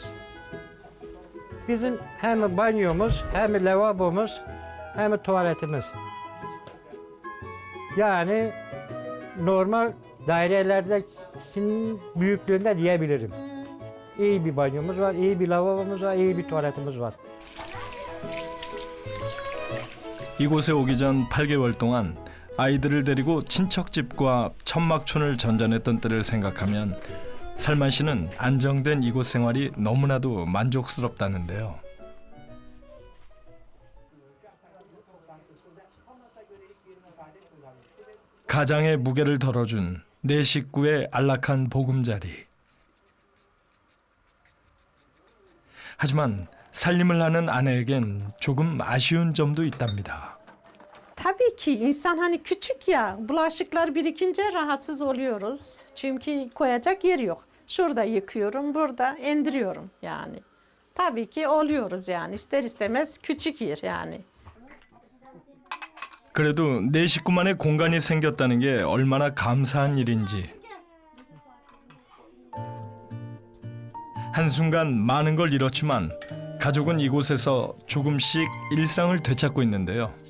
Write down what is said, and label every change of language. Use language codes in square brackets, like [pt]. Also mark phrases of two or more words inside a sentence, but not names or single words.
[tr] Bizim hem banyomuz, hem lavabomuz, hem tuvaletimiz. Yani normal dairelerdeki büyüklüğünde diyebilirim. İyi bir banyomuz var, iyi bir lavabomuz var, iyi bir tuvaletimiz var. [ko] 이곳에 오기 전 8개월 동안 아이들을 데리고 친척집과 천막촌을 전전했던 때를 생각하면 살만 씨는 안정된 이곳 생활이 너무나도 만족스럽다는데요. 가장의 무게를 덜어준 내 식구의 안락한 보금자리. 하지만 살림을 하는 아내에겐 조금 아쉬운 점도 있답니다. [tr] Tabii ki insan hani küçük ya, bulaşıklar birikince rahatsız oluyoruz. Çünkü koyacak yer yok. Şurada yıkıyorum, burada indiriyorum yani. Tabii ki oluyoruz yani ister istemez küçük yer yani. [ko] 그래도 내 식구만의 공간이 생겼다는 게 얼마나 감사한 일인지. 한순간 많은 걸 잃었지만 가족은 이곳에서 조금씩 일상을 되찾고 있는데요.